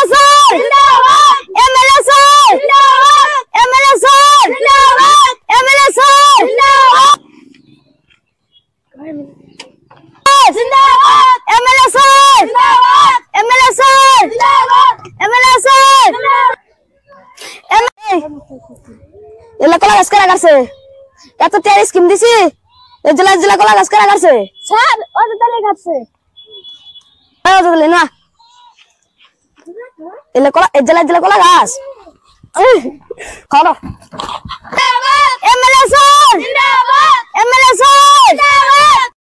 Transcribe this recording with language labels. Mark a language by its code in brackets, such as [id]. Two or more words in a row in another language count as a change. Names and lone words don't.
[hi] सर जिंदाबाद एमएलए सर जिंदाबाद एमएलए सर जिंदाबाद एमएलए सर जिंदाबाद एमएलए सर जिंदाबाद एमएलए सर [bn] जिंदाबाद एमएलए सर এলা কলা গাছ কারা কাটছে এত তেল স্কিম দিছি এই জেলা জেলা কলা গাছ কারা কাটছে স্যার ওটা তালে কাটছে ওটা তালে না এলা কলা এই জেলা জেলা কলা গাছ খাও এমএলএ স্যার জিন্দাবাদ এমএলএ স্যার জিন্দাবাদ